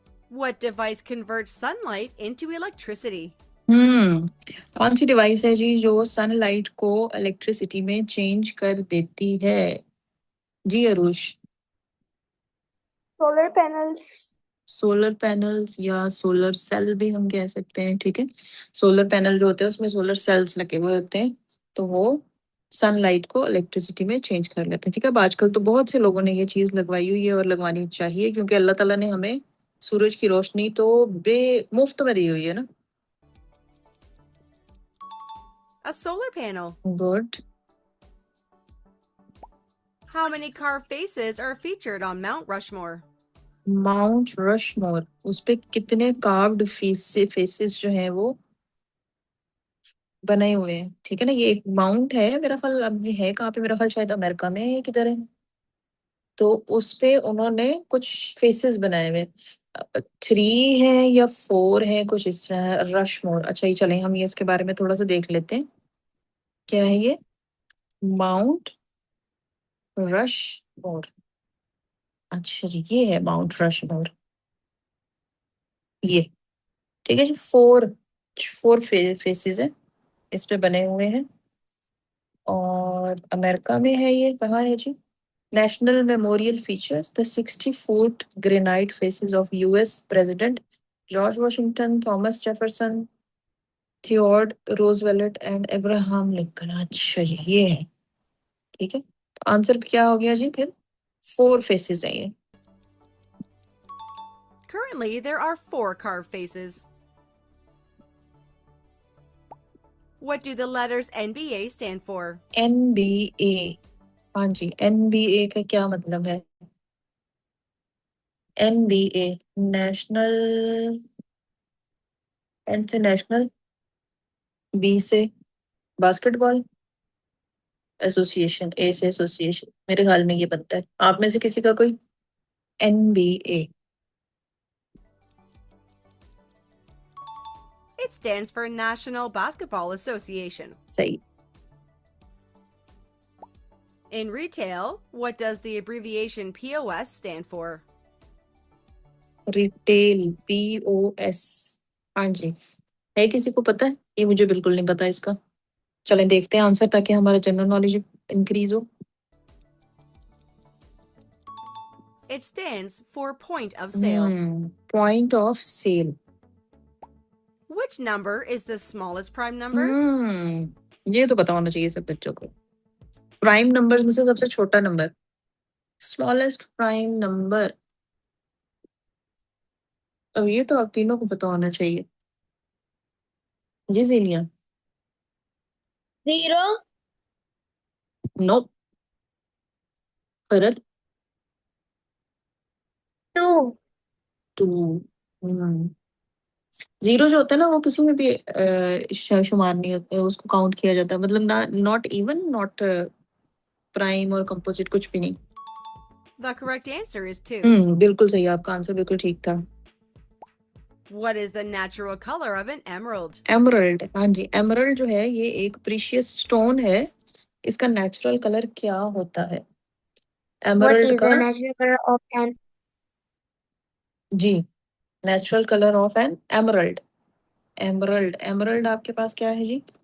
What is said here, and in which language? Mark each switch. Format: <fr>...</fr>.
<en>What device converts sunlight into electricity?</en> <hi>कौन सी device है जी जो सनलाइट को इलेक्ट्रिसिटी में चेंज कर देती है? जी Arush. Solar panels. Solar panels या सोलर सेल भी हम कह सकते हैं। ठीक है, सोलर पैनल जो होते हैं उसमें सोलर सेल्स लगे हुए होते हैं, तो वो सनलाइट को इलेक्ट्रिसिटी में चेंज कर लेते हैं। ठीक है, अब आजकल तो बहुत से लोगों ने ये चीज़ लगवाई हुई है और लगवानी चाहिए, क्योंकि अल्लाह ताला ने हमें सूरज की रोशनी तो मुफ्त में दी हुई है ना।</hi> <en>A solar panel. Good. How many carved faces are featured on Mount Rushmore?</en> <hi>Mount Rushmore, उस पे कितने कार्व्ड फेसेस जो हैं वो बने हुए हैं? ठीक है ना, ये एक माउंट है मेरा ख्याल। अब ये है कहाँ पे? मेरा ख्याल शायद अमेरिका में है या किधर है। तो उस पे उन्होंने कुछ फेसेस बनाए हुए, 3 है या 4 है, कुछ इस तरह है। रशमोर, अच्छा ये चले हम ये इसके बारे में थोड़ा सा देख लेते हैं, क्या है ये माउंट रशमोर। अच्छा जी, ये है माउंट रशमोर, ये। ठीक है जी, 4 फेसेस है इस पे बने हुए हैं, और अमेरिका में है। ये कहाँ है जी?</hi> <en>National Memorial features the 60-foot granite faces of US President George Washington, Thomas Jefferson, Theodore Roosevelt and Abraham Lincoln।</en> <hi>अच्छा जी, ये है। ठीक है, तो आंसर क्या हो गया जी फिर? 4 फेसेस हैं ये।</hi> <en>Currently, there are 4 carved faces. What do the letters NBA stand for?</en> <hi>NBA, हाँ जी, NBA का क्या मतलब है? NBA नेशनल, इंटरनेशनल, बी से बास्केटबॉल एसोसिएशन, ए से एसोसिएशन, मेरे ख्याल में ये बनता है। आप में से किसी का कोई? NBA</hi> <en>It stands for National Basketball Association.</en> <hi>सही।</hi> <en>In retail, what does the abbreviation POS stand for?</en> <hi>Retail, POS, हाँ जी। है किसी को पता है? ये मुझे बिल्कुल नहीं पता इसका। चलें देखते हैं आंसर, ताकि हमारा जनरल नॉलेज इंक्रीज हो।</hi> <en>It stands for point of sale. Point of sale. Which number is the smallest prime number?</en> <hi>ये तो पता होना चाहिए सब बच्चों को। प्राइम नंबर्स में से सबसे छोटा नंबर, स्मॉलेस्ट प्राइम नंबर। अब ये तो आप तीनों को पता होना चाहिए। जी जीनिया। 0, नो। फरद। 2, 2। जीरो जो होता है ना, वो किसी में भी शुमार नहीं होता है, उसको काउंट किया जाता है। मतलब ना,</hi> <en>not even, not prime</en> <hi>और कंपोजिट, कुछ भी नहीं।</hi> <en>The correct answer is 2.</en> <hi>बिल्कुल सही, आपका आंसर बिल्कुल ठीक था।</hi> <en>What is the natural color of an emerald?</en> <hi>Emerald, हाँ जी, एमरल्ड जो है ये एक प्रीशियस स्टोन है। इसका नेचुरल कलर क्या होता है</hi> <en>what</en> <hi>एमरल्ड</hi> <en>is</en> <hi>का?</hi> <en>the natural color of an</en> <hi>ji,</hi> <en>Natural colour of an emerald.</en> <hi>Emerald, emerald आपके पास क्या है जी?</hi>